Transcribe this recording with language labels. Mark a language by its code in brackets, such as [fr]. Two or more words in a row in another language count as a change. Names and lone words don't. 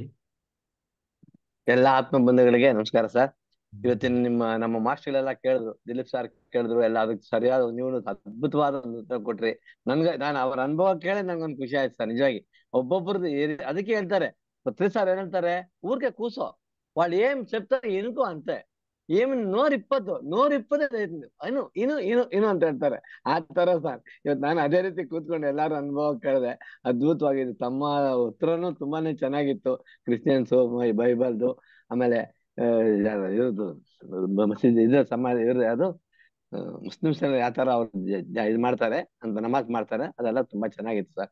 [kn] ಎಲ್ಲ ಆತ್ಮ ಬಂಧುಗಳಿಗೆ ನಮಸ್ಕಾರ ಸರ್. ಇವತ್ತಿನ ನಮ್ಮ ಮಾಸ್ಟರ್ಗಳೆಲ್ಲ ಕೇಳಿದ್ರು, ದಿಲೀಪ್ ಸರ್ ಕೇಳಿದ್ರು, ಎಲ್ಲ ಅದಕ್ಕೆ ಸರಿಯಾದ ನೀವು ಅದ್ಭುತವಾದ ಒಂದು ಉತ್ತರ ಕೊಟ್ರಿ. ನಾನು ಅವರ ಅನುಭವ ಕೇಳಿ ನಂಗೊಂದು ಖುಷಿ ಆಯ್ತು ಸರ್, ನಿಜವಾಗಿ. ಒಬ್ಬೊಬ್ರದ್ದು ಅದಕ್ಕೆ ಹೇಳ್ತಾರೆ, ಪತ್ರಿ ಸರ್ ಏನ್ ಹೇಳ್ತಾರೆ, [te] ఊరికే కూసో వాళ్ళు ఏం చెప్తారు ఇనుకో అంతే, ఏమి 120 [kn] ಇನು ಅಂತ ಹೇಳ್ತಾರೆ. ಆ ತರ ಸರ್ ಇವತ್ತು ನಾನು ಅದೇ ರೀತಿ ಕೂತ್ಕೊಂಡು ಎಲ್ಲಾರು ಅನುಭವ ಕೇಳಿದೆ. ಅದ್ಭುತವಾಗಿದೆ. ತಮ್ಮ ಉತ್ತರನು ತುಂಬಾನೇ ಚೆನ್ನಾಗಿತ್ತು. ಕ್ರಿಶ್ಚಿಯನ್ಸ್ ಬೈಬಲ್ದು, ಆಮೇಲೆ ಇವ್ರದ್ದು ಮಸೀದಿ ಇದು ಸಮಾಜ ಇವ್ರದ್ದು ಯಾವ್ದು ಮುಸ್ಲಿಮ್ಸ್ ಯಾವ ತರ ಅವ್ರು ಇದು ಮಾಡ್ತಾರೆ ಅಂತ ನಮಾಜ್ ಮಾಡ್ತಾರೆ, ಅದೆಲ್ಲ ತುಂಬಾ ಚೆನ್ನಾಗಿತ್ತು ಸರ್.